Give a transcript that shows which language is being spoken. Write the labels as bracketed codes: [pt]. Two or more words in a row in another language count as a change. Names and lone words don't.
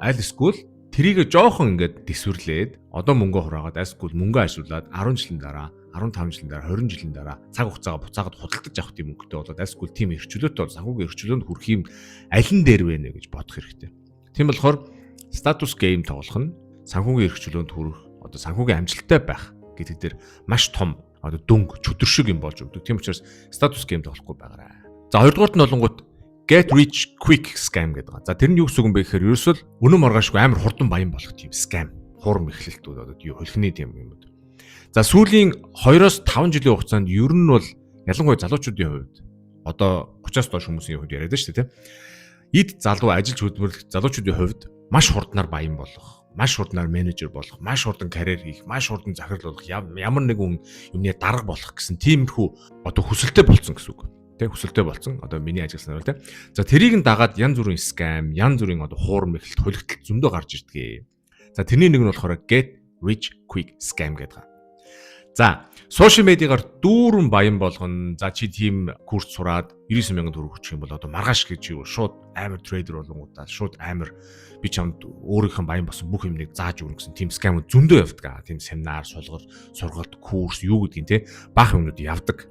[mn] Аль эсвэл тэрийг жоохон ингээд дэсвэрлээд одоо мөнгө хураагаад альсгүй мөнгө ашиглаад 10 жилийн дараа, 15 жилийн дараа, 20 жилийн дараа цаг хугацаагаа буцаагаад худалдаж авах тийм мөнгөтэй болоод альсгүй тийм эрхчлөөтэй бол санхүүгийн эрхчлөөнд хүрэх юм аль нь дээр вэ гэж бодох хэрэгтэй. Тийм болохоор [en] status game [mn] тоглох нь санхүүгийн эрхчлөөнд хүрэх, одоо санхүүгийн амжилттай байх гэдэг дээр маш том одоо дөнгө чөтөр шиг юм болж өгдөг. Тийм учраас [en] status game [mn] тоглохгүй байгаарай. За хоёрдугаарт нь болонгууд [en] get rich quick scam [mn] гэдэг. За тэр нь юу гэсэн үг юм бэ гэхээр ерөөсөл үнэн маргаашгүй амар хурдан баян болох тийм scam, хурам эхлэлтүүд одоо юу хөлхний тийм юмуд. За сүүлийн 2-5 жилийн хугацаанд ер нь бол ялангуяа залуучуудын хувьд одоо 30-аас доош хүмүүсийн хувьд яриад шүү дээ, тийм. Эд залуу ажиллаж хөдөлмөрлөх залуучуудын хувьд маш хурднаар баян болох, маш хурднаар менежер болох, маш хурдан карьер хийх, маш хурдан захирал болох, ямар нэгэн юмны дарга болох гэсэн тиймэрхүү одоо хүсэлтэй болсон гэсэн үг. Тэг хүсэлтэй болсон. Одоо миний ажилласнаар бол тэ. За тэрийг нь дагаад янз бүрийн scam, янз бүрийн одоо хуурам эхлэлт, хөлөгтөл зөндөө гарч ирдэг. За тэрний нэг нь болохоор [en] get rich quick scam [mn] гэдэг. За [en] social media [mn] дүүрэн баян болгоно. За чи тийм курс сураад 99,000 төгрөг өгчих юм бол одоо маргааш гэж юу шууд амар трейдер болонгуудаа шууд амар би чамд өөрийнх нь баян болсон бүх юмныг зааж өгнө гэсэн тийм scam зөндөө явдаг. Тийм семинар, сургалт, курс юу гэдгийг те баах юмнууд явдаг.